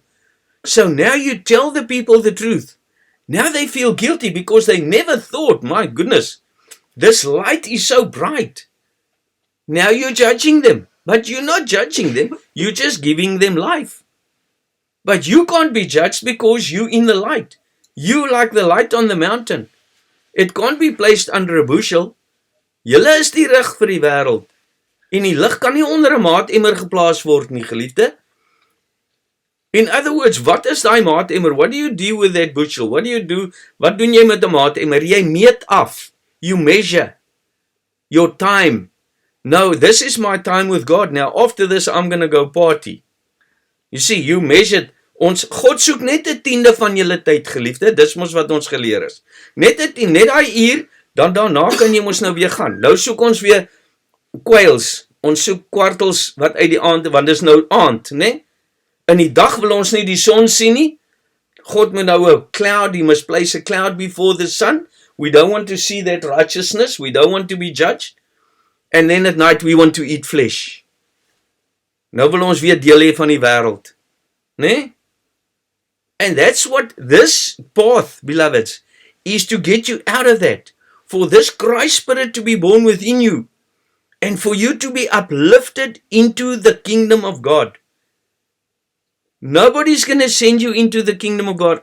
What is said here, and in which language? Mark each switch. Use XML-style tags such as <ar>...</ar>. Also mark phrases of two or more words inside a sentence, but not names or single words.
<en>So now you tell the people the truth. Now they feel guilty because they never thought, my goodness, this light is so bright. Now you're judging them. But you're not judging them. You're just giving them life. But you can't be judged because you're in the light. You like the light on the mountain. It can't be placed under a bushel.</en> <af>Julle is die rig vir die wêreld. En die lig kan nie onder 'n maatemmer geplaas word nie, geliefde.</af> <en>In other words,</en> <af>wat is daai maatemmer?</af> <en>What do you do with that bushel?</en> <af>What doen jy met 'n maatemmer? Jy meet af.</af> <en>You measure your time. No, this is my time with God. Now, after this, I'm going to go party. You see, you measured.</en> <af>God soek net 'n tiende van julle tyd, geliefde. Dis mos wat ons geleer is. Net daai uur, dan daarna kan jy mos nou weer gaan. Nou soek ons weer kwyls. Ons soek kwartels wat uit die aand, want dis nou aand, né? In die dag wil ons nie die son sien nie. God moet nou 'n</af> <en>cloud, he must place a cloud before the sun. We don't want to see that righteousness. We don't want to be judged. And then at night we want to eat flesh.</en> <af>Nou wil ons weer deel hê van die wêreld, né?</af> <en>And that's what this path, beloveds, is to get you out of that. For this Christ Spirit to be born within you. And for you to be uplifted into the kingdom of God. Nobody's going to send you into the kingdom of God.</en>